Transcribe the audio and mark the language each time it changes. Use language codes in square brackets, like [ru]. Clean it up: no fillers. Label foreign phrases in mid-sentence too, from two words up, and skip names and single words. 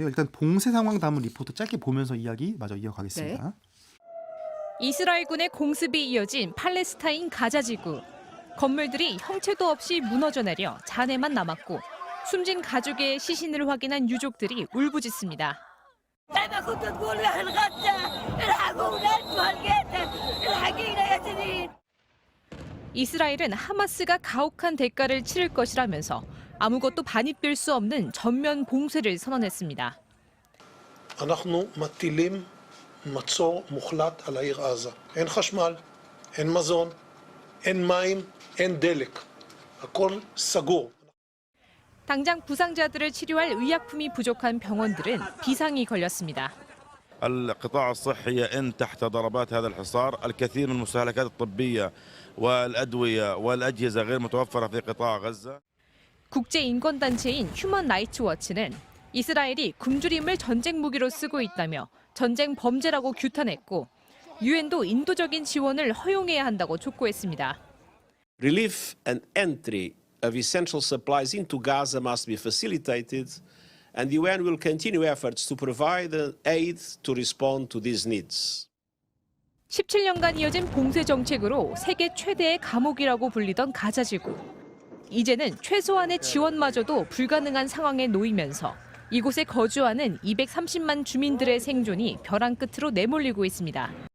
[ko] 일단 봉쇄 상황 담은 리포트 짧게 보면서 이야기 마저 이어가겠습니다. 이스라엘군의 공습이 이어진 팔레스타인 가자지구. 건물들이 형체도 없이 무너져 내려 잔해만 남았고 숨진 가족의 시신을 확인한 유족들이 울부짖습니다. [ar] دايما كنت تقول احنا نتغدى الحقوا ولادكم هالقيتة الحقينا يا جنين. [ko] 이스라엘은 하마스가 가혹한 대가를 치를 것이라면서 아무것도 반입될 수 없는 전면 봉쇄를 선언했습니다. [he] אנחנו מטילים מצור מוחלט על העיר עזה. אין חשמל, אין מזון, אין מים, אין דלק. הכל סגור. [ko] 당장 부상자들을 치료할 의약품이 부족한 병원들은 비상이 걸렸습니다. [ar] القطاع الصحي يئن تحت ضربات هذا الحصار. الكثير من المستهلكات الطبية والأدوية والأجهزة غير متوفرة في قطاع غزة. [ko] 국제인권단체인 휴먼 라이츠 워치는 이스라엘이 굶주림을 전쟁 무기로 쓰고 있다며 전쟁 범죄라고 규탄했고 유엔도 인도적인 지원을 허용해야 한다고 촉구했습니다. [en] Relief and entry of essential supplies into Gaza must be facilitated, and the UN will continue efforts to provide aid to respond to these needs. [ko] 17년간 이어진 봉쇄 정책으로 세계 최대의 감옥이라고 불리던 가자지구. 이제는 최소한의 지원마저도 불가능한 상황에 놓이면서 이곳에 거주하는 230만 주민들의 생존이 벼랑 끝으로 내몰리고 있습니다.